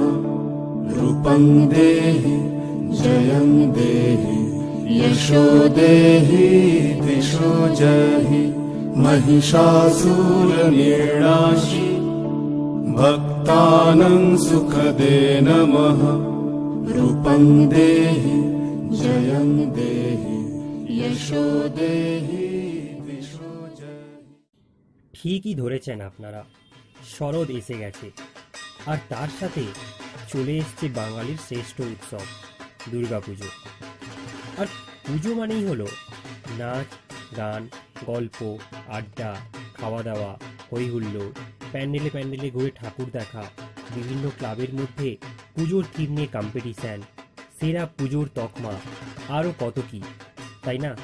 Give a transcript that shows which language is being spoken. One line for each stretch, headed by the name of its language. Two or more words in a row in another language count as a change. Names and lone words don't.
Sanskrit: रूपं देहि जयं देहि यशो देहि दिशो जहि। महिषासुरनिर्णाशि भक्तानां सुखदे नमः। रूपं देहि जयं देहि यशो देहि।
Bangla: ঠিকই ধরেছেন আপনারা, শরৎ এসে গেছে। আর তার সাথে চলে এসছে বাঙালির শ্রেষ্ঠ উৎসব দুর্গাপুজো। আর পুজো মানেই হলো নাচ, গান, গল্প, আড্ডা, খাওয়া দাওয়া, হই হুল্লোড়, প্যান্ডেলে প্যান্ডেলে ঘুরে ঠাকুর দেখা, বিভিন্ন ক্লাবের মধ্যে পুজোর থিম নিয়ে কম্পিটিশান, সেরা পুজোর তকমা, আরও কত কি, তাই না?